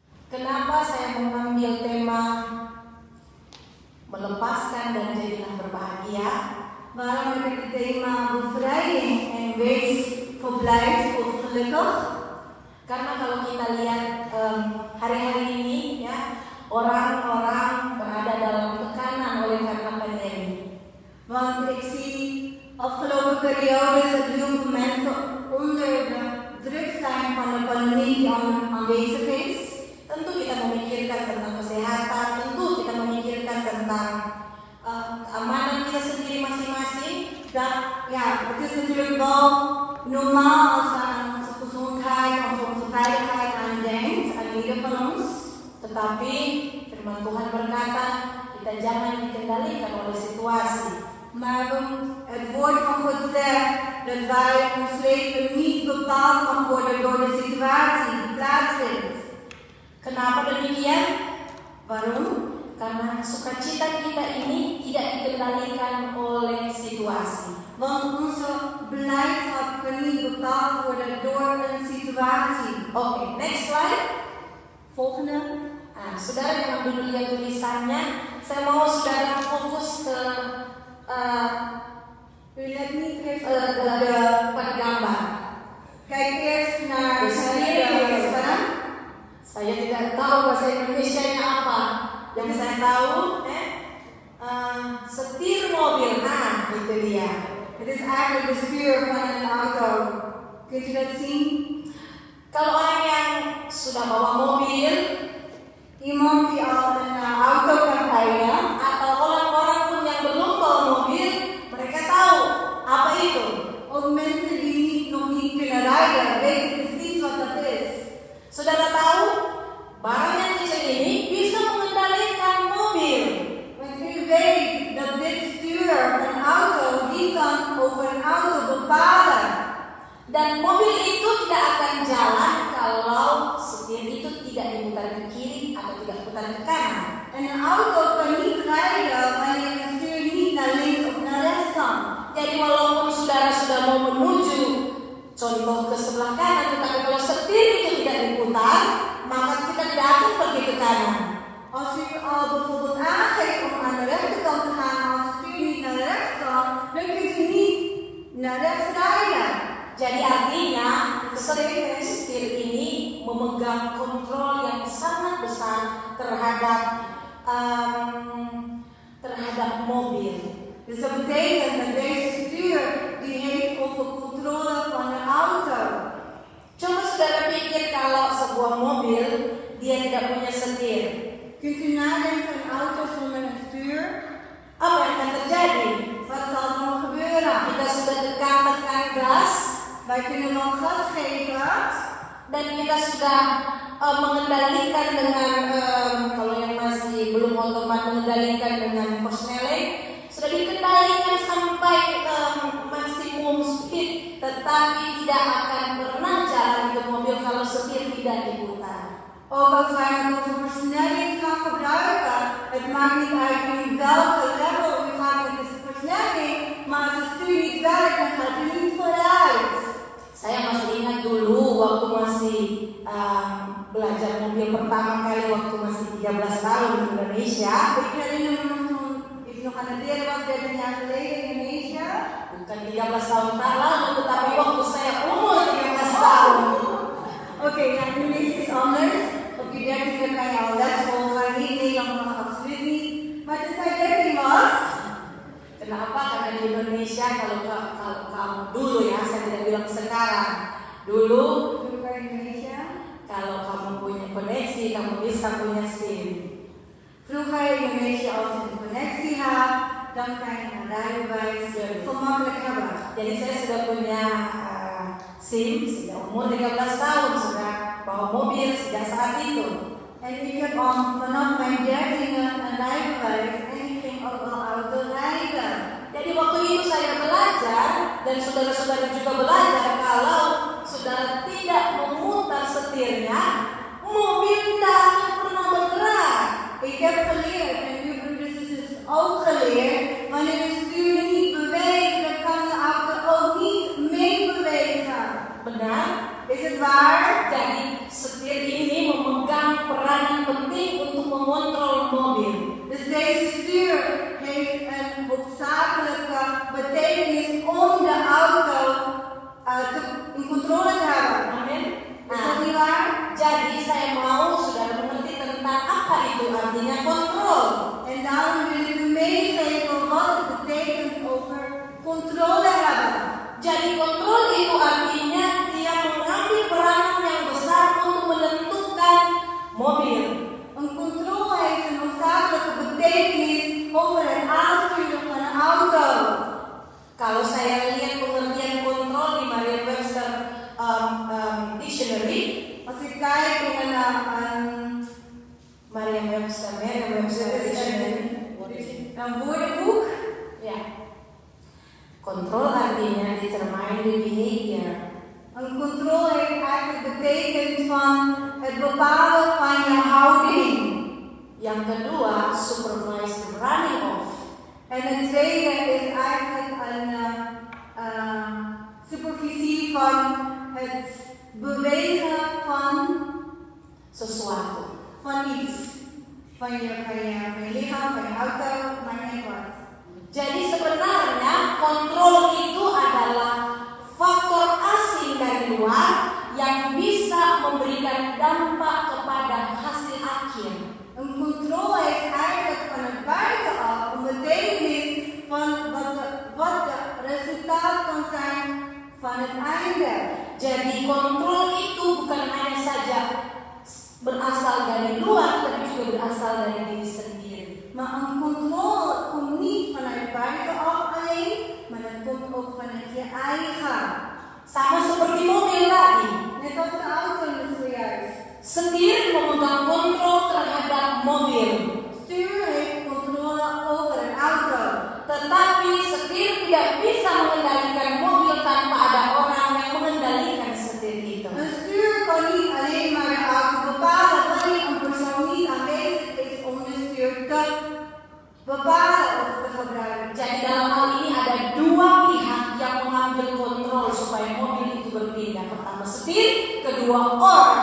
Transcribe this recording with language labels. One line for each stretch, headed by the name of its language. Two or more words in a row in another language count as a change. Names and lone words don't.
Indonesian: Kenapa saya mengambil tema melepaskan dan jadilah berbahagia?
Dutch: Waarom heb ik het thema bevrijding en wees verblijd of gelukkig?
Indonesian: Karena kalau kita lihat hari-hari ini ya, orang-orang berada dalam tekanan oleh karena pandemi.
Dutch: Want ik zie afgelopen periodes dat heel veel mensen onder de druk zijn van de pandemie die aanwezig is.
Indonesian: Tentu kita memikirkan tentang kesehatan, tentu kita memikirkan tentang keamanan kita sendiri masing-masing.
Dutch: Dat, ja, het is natuurlijk wel normaal als we aan onze gezondheid, aan onze veiligheid aandenkt, aan ieder van ons.
Indonesian: Tetapi firman Tuhan berkata, kita jangan dikendalikan oleh situasi.
Dutch: Maar het woord van God zegt dat wij ons leven niet bepaald mag worden door de situatie die plaatsvindt.
Indonesian: Kenapa demikian?
Dutch: Waarom?
Indonesian: Karena sukacita kita ini tidak dikendalikan oleh situasi.
Dutch: Want onze blijdschap kan niet bepaald worden door een situatie.
English: Oke, next slide.
Dutch: Volgende.
Indonesian: Nah, saudara jangan dulu lihat tulisannya. Saya mau saudara fokus ke
Dutch: U let niet even
Indonesian: pada gambar.
Dutch: Kijk eerst naar
Indonesian: de sekarang. Saya tidak tahu bahasa Indonesianya apa. Yang saya tahu, setir mobil. Nah, itu dia.
Dutch: Het is eigenlijk de stuur van een auto. Kunt u dat zien?
Indonesian: Kalau orang yang sudah bawa mobil,
Dutch: iemand die al een auto kan rijden,
Indonesian: atau orang-orang pun yang belum bawa mobil, mereka tahu apa itu.
Dutch: Ook mensen die nog niet kunnen rijden, weten precies wat dat is.
Indonesian: Saudara tahu, barang yang kecil ini bisa mengendalikan mobil.
Dutch: Want u weet dat dit stuur van een auto, die kan over een auto bepalen.
Indonesian: Dan mobil itu tidak akan jalan kalau setir itu tidak diputar ke kiri atau tidak diputar ke kanan.
Dutch: En een auto kan niet rijden wanneer een stuur niet naar links of naar rechts kan.
Indonesian: Jadi walaupun saudara sudah mau menuju contoh ke sebelah kanan, tetapi kalau setir itu tidak diputar, maka kita tidak akan pergi ke kanan.
Dutch: Als u al bijvoorbeeld aangeeft om aan de rechterkant te gaan, als het stuur niet naar rechts kan, dan kunt u niet naar rechts rijden.
Indonesian: Jadi artinya setir ini memegang kontrol yang sangat besar terhadap mobil.
Dutch: Dus dat betekent dat deze stuur die heeft over controle van de auto.
Indonesian: Coba saudara pikir kalau sebuah mobil dia tidak punya setir.
Dutch: Kunt u nadenken een auto zonder een stuur?
Indonesian: Apa yang akan terjadi?
Dutch: Wat zal er dan gebeuren?
Indonesian: Kita sudah tekan gas.
Dutch: Wij kunnen wel gas geven.
Indonesian: Dan kita sudah mengendalikan dengan kalau yang masih belum otomat mengendalikan dengan persneling, sudah dikendalikan sampai maksimum speed, tetapi tidak akan pernah jalan ke mobil kalau setir tidak diputar.
Dutch: Ook als wij onze versnelling gaan gebruiken, het maakt niet uit in welke level u gaat met de versnelling, maar als het stuur niet werkt, dan gaat u niet vooruit.
Indonesian: Saya masih ingat dulu waktu masih belajar mobil pertama kali waktu masih 13 tahun di Indonesia.
Dutch: Ik herinner me nog toen ik nog aan het leren was, 13 jaar geleden in Indonesia.
Indonesian: Bukan 13 tahun lalu, tetapi waktu saya umur 13 tahun.
Dutch: Oké, nou Indonesië is anders. Op je 13e kan je al les volgen, niet Nederland nog absoluut niet. Maar toen zij 13 was.
Indonesian: Kenapa? Karena di Indonesia kalau kamu dulu ya, saya tidak bilang sekarang. Dulu
Dutch: Vroeger in Indonesia.
Indonesian: Kalau kamu punya koneksi, kamu bisa punya SIM.
Dutch: Vroeger in Indonesia als je een connectie had, dan kan je een rijbewijs gemakkelijk hebben.
Indonesian: Jadi saya sudah punya SIM sejak umur 13 tahun, sudah bawa mobil sejak saat itu.
Dutch: En ik heb al vanaf mijn 13e een rijbewijs en ik ging ook al auto rijden.
Indonesian: Jadi waktu itu saya belajar dan saudara-saudara juga belajar kalau saudara tidak memutar setirnya, mobil tidak akan pernah bergerak.
Dutch: Ik heb geleerd en uw broeders en zusters ook geleerd, wanneer de stuur niet beweegt, dan kan de auto ook niet meebewegen.
Indonesian: Benar?
Dutch: Is het waar?
Indonesian: Jadi setir ini memegang peran mobil.
Dutch: Dus deze stuur heeft een hoofdzakelijke betekenis om de auto in controle te hebben.
Indonesian: Amin.
Dutch: Is dat niet waar?
Indonesian: Jadi saya mau saudara mengerti tentang apa itu artinya kontrol.
Dutch: En daarom wil ik u meegeven wat het betekent over controle hebben.
Indonesian: Jadi kontrol itu artinya dia mengambil peranan yang besar untuk menentukan mobil.
Dutch: Een controle heeft een noodzakelijke betekenis over het aansturen van een auto.
Indonesian: Kalau saya lihat pengertian kontrol di Merriam-Webster Dictionary,
Dutch: Als ik kijk in Merriam-Webster Dictionary, een woordenboek,
Indonesian: ya, kontrol artinya
English: determine the behavior.
Dutch: een controle heeft eigenlijk betekend van het bepalen van je houding.
Indonesian: Yang kedua,
English: supervise the running of.
Dutch: En het tweede is eigenlijk een supervisie van het bewegen van
Indonesian: Sesuatu.
Dutch: iets. Van je lichaam, van je auto, maakt niet wat.
Indonesian: Jadi sebenarnya kontrol itu adalah faktor asing dari luar yang bisa memberikan dampak kepada hasil akhir.
Dutch: Een controle heeft eigenlijk van het buitenaf een betekenis van wat de resultaat kan zijn van het einde.
Indonesian: Jadi kontrol itu bukan hanya saja berasal dari luar, tapi juga berasal dari diri sendiri.
Dutch: Maar een controle komt niet vanuit buitenaf alleen, maar het komt ook vanuit je eigen.
Indonesian: Sama seperti mobil tadi.
Dutch: Net als de auto zojuist.
Indonesian: Setir memegang kontrol terhadap mobil.
Dutch: Stuur heeft controle over een auto.
Indonesian: Tetapi setir tidak bisa mengendalikan mobil tanpa ada orang yang mengendalikan setir itu.
Dutch: Een stuur kan niet alleen maar de auto bepalen wanneer een persoon niet aanwezig is om de stuur te bepalen of te gebruiken.
Indonesian: Jadi dalam hal ini ada dua pihak yang mengambil kontrol supaya mobil itu berpindah. Pertama setir, kedua orang.